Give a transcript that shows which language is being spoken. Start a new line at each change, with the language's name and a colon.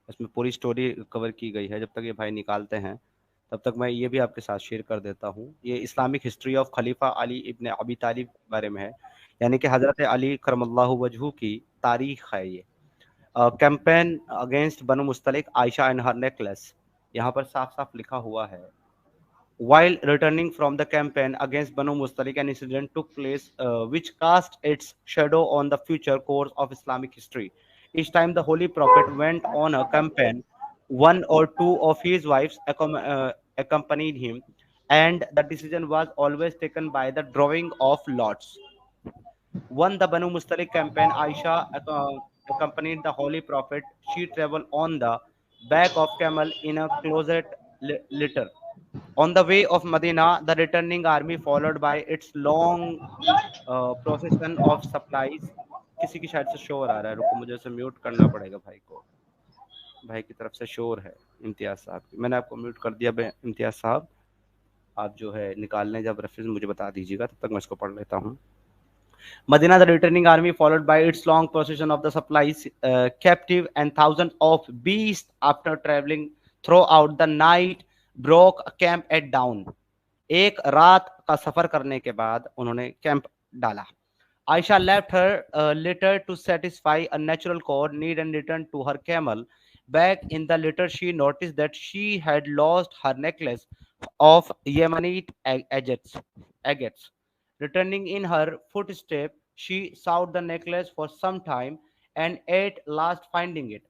Hindi: इसमें पूरी story cover की गई है। जब तक ये भाई निकालते हैं तब तक मैं ये भी आपके साथ शेयर कर देता हूँ। ये
English: Islamic history of
Hindi: खलीफा अली इब्न अबी तालिब बारे में है, यानी कि हज़रत अली करमल्लाहु वजहू की तारीख है ये।
English: campaign against Banu Mustaliq Aisha and her necklace,
Hindi: यहाँ पर साफ साफ लिखा हुआ है।
English: While returning from the campaign against Banu Mustalik, an incident took place which cast its shadow on the future course of Islamic history. Each time the Holy Prophet went on a campaign, one or two of his wives accompanied him, and the decision was always taken by the drawing of lots. Won the Banu Mustalik campaign, Aisha accompanied the Holy Prophet. She traveled on the back of camel in a closet litter. On the way of Medina, the returning army, followed by its long procession of supplies.
Hindi: किसी की शायद से शोर आ रहा है, रुको मुझे इसे म्यूट करना पड़ेगा भाई को। भाई की तरफ से शोर है इम्तियाज साहब की। मैंने आपको म्यूट कर दिया इम्तियाज साहब। आप जो है निकालने जब रेफरेंस मुझे बता दीजिएगा, तब तक मैं इसको पढ़ लेता हूँ।
English: Medina, the returning army, followed by its long procession of the supplies, captive and thousands of beasts, after traveling throughout the night, broke camp at dawn.
Hindi: एक रात का सफर करने के बाद उन्होंने कैंप डाला।
English: Aisha left her litter to satisfy a natural core need and returned to her camel. Back in the litter, she noticed that she had lost her necklace of Yemenite agates. Returning in her footstep, she sought the necklace for some time and at last finding it.